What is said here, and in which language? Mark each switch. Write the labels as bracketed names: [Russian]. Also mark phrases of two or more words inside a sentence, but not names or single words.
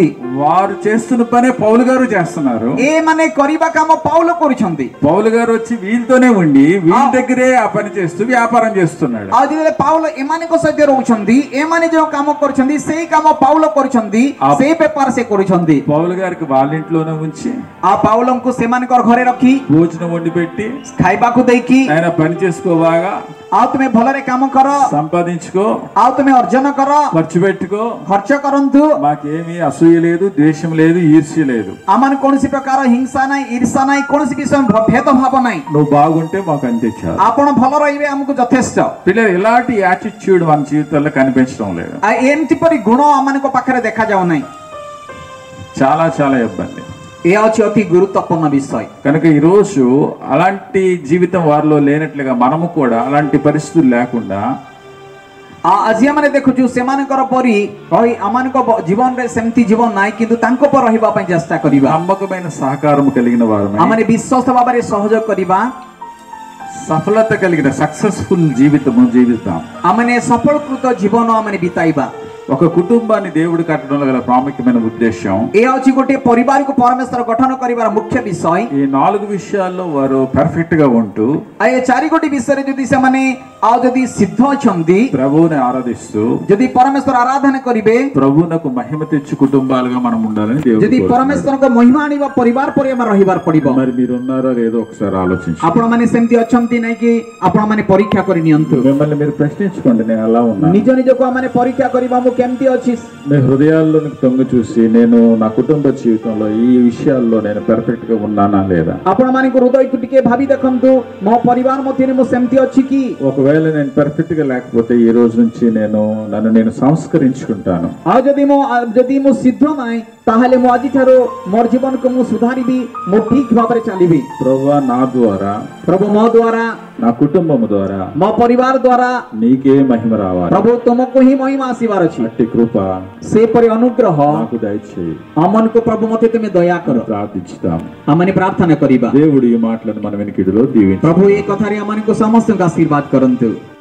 [Telugu] వారు చేస్తున్న పనే పౌలు గారు చేస్తున్నారు [Odia] ଏ ମାନେ କରିବା କାମ ପାଉଲ କରୁଛନ୍ତି [Telugu] పౌలు గారు వచ్చి వీళ్ళతోనే ఉండి వీళ్ళ దగ్గరే ఆ పని చేస్తూ వ్యాపారం చేస్తున్నాడు [Odia] ଆ ଯେ ପାଉଲ ଏମାନେ କୁ ସହିତ ରହୁଛନ୍ତି ଏ ମାନେ ଯୋ କାମ କରୁଛନ୍ତି ସେହି କାମ ପାଉଲ କରୁଛନ୍ତି ସେହି ପେପର ସେ କରୁଛନ୍ତି [Telugu] పౌలు గారికి వాళ్ళ ఇంట్లోనే ఉంచి [Odia] ଆ ପାଉଲଙ୍କୁ ସେମାନଙ୍କର ଘରେ ରଖି [Telugu] భోజనం వండి పెట్టి [Odia] ଖାଇବାକୁ ଦେଇ [Telugu] ఆయన పని చేసుకోవాగా [Odia] ଆ ତୁମେ ଭଲରେ କାମ କର [Telugu] సంపాదించుకో [Odia] ଆ ତୁମେ ଅର୍ଜନ କର [Telugu] ఖర్చు పెట్టుకో [Odia] ଖର୍ଚ୍ଚ କରନ୍ତୁ [Telugu] మాకేమీ అసూయ లేదు ద్వేషం లేదు ఈర్ష్య లేదు [Odia] ଆମର କୌଣସି ପ୍ରକାର ହିଂସା ନାହିଁ ଈର୍ଷା ନାହିଁ କୌଣସି ବିଷୟ ଭେଦ ଭାବ ନାହିଁ [Telugu] నువ్వు బాగుంటే మాకు అంతే చాలు [Odia] ଆପଣ ଭଲ ରହିବେ ଆମକୁ ଯଥେଷ୍ଟ [Telugu] పిల్లలు ఇలాంటి యాటిట్యూడ్ మన జీవితాల్లో కనిపించడం లేదు [Odia] ଆ ଏମିତି ପରି ଗୁଣ ଆମ କୁ ପାଖରେ ଦେଖା ଯାଉ ନାହିଁ [Telugu] చాలా చాలా ఇబ్బంది [Odia] ଏ ଅଛି ଅତି ଗୁରୁତ୍ୱପୂର୍ଣ୍ଣ ବିଷୟ [Telugu] కనుక ఈ రోజు అలాంటి జీవితం వారిలో లేనట్లుగా మనము కూడా అలాంటి పరిస్థితులు లేకుండా [Odia] ଆଜି ଆମେ ଦେଖୁଛୁ ସେମାନଙ୍କର ପରି କହି ଆମମାନଙ୍କ ଜୀବନ ରେ ସେମିତି ଜୀବନ ନାହିଁ କିନ୍ତୁ ତାଙ୍କ ପରି ରହିବା ପାଇଁ ଚେଷ୍ଟା କରିବା [Telugu] నమ్మకమైన సహకారం కలిగిన వారమై [Odia] ଆମେ ବିଶ୍ୱାସ ଭାବରେ ସହଯୋଗ କରିବା [Telugu] సఫలత కలిగిన సక్సెస్ఫుల్ జీవితము జీవిద్దాం [Odia] ଆମେ ସଫଳକୃତ ଜୀବନ ଆମେ ବିତାଇବା [Telugu] ఒక కుటుంబాన్ని దేవుడు కట్టడంలో గల ప్రాముఖ్యమైన ఉద్దేశం [Odia] ଏ ଅଛି ଗୋଟେ ପରିବାର କୁ ପରମେଶ୍ୱର ଗଠନ କରିବାର ମୁଖ୍ୟ ବିଷୟ [Telugu] ఈ 4 విషయాల్లో వారు పర్ఫెక్ట్ గా ఉంటూ [Odia] ଆ ଏ ଚାରି ଗୋଟେ ବିଷୟ ଯଦି ସେ ମାନେ ଆ ଯଦି ସିଦ୍ଧ ଅଛନ୍ତି [Telugu] ప్రభువుని ఆరాధిస్తూ [Odia] ଯଦି ପରମେଶ୍ୱର ଆରାଧନା କରିବେ [Telugu] ప్రభువునకు మహిమ తెచ్చు కుటుంబాలుగా మనం ఉండాలని దేవుడు [Odia] जदि [Telugu] కోరుతున్నాడు. [Odia] ପରମେଶ୍ୱର କୁ ମହିମା ଆଣିବା ପରିବାର ପରି ଆମେ ରହିବାର ପଡ଼ିବ [Telugu] మరి మీరు ఉన్నారో లేదో ఒకసారి ఆలోచించండి. [Odia] ଆପଣ ମାନେ ସେମିତି ଅଛନ୍ତି ନା କି ଆପଣ ମାନେ ପରୀକ୍ଷା କରି ନିଅନ୍ତୁ [Telugu] మిమ్మల్ని మీరు ప్రశ్నించుకోండి, నేను అలా ఉన్నా? [Odia] ନିଜ ନିଜ କୁ ମାନେ ପରୀକ୍ଷା କରିବା ମୁଁ କେମିତି ଅଛି [Telugu] మీ హృదయాల్లోనికి తొంగి చూసి నేను నా కుటుంబ జీవితంలో ఈ విషయాల్లో నేను పర్ఫెక్ట్ గా ఉన్నానా లేదా? [Odia] ଆପଣ ମାନେ କୁ ହୃଦୟ କୁ ଟିକେ ଭାବି ଦେଖନ୍ତୁ ମୋ ପରିବାର ମଧ୍ୟେ ମୁଁ ସେମିତି ଅଛି କି [Telugu] ఒకవేళ నేను పర్ఫెక్ట్ గా లేకపోతే ఈ రోజు నుంచి నన్ను నేను సంస్కరించుకుంటాను. [Odia] ଆ ଯଦି ମୁଁ ସିଦ୍ଧ ନାହିଁ ତାହାହେଲେ ମୁଁ ଆଜି ଠାରୁ ମୋର ଜୀବନ କୁ ମୁଁ ସୁଧାରିବି ମୁଁ ଠିକ ଭାବରେ ଚାଲିବି [Telugu] ప్రభువా నా ద్వారా [Odia] ପ୍ରଭୁ ମୋ ଦ୍ୱାରା [Telugu] నా కుటుంబం ద్వారా [Odia] ମୋ ପରିବାର ଦ୍ୱାରା [Telugu] నీకే మహిమ రావాలి. [Odia] ପ୍ରଭୁ ତୁମକୁ ହିଁ ମହିମା ଆସିବାର ଅଛି [Telugu] అట్టి కృప [Odia] ସେ ପରି ଅନୁଗ୍ରହ [Telugu] నాకు దయచేయి. [Odia] ଆମ କୁ ପ୍ରଭୁ ମତେ ତୁମେ ଦୟା କର [Telugu] ప్రార్థిస్తాం. [Odia] ଆମେ ପ୍ରାର୍ଥନା କରିବା [Telugu] దేవుడు ఈ మాటలను మన వెనుకిడిలో దీవించు. [Odia] ପ୍ରଭୁ ଏ କଥାରେ ଆମ କୁ ସମସ୍ତ ଆଶୀର୍ବାଦ କରନ୍ତୁ।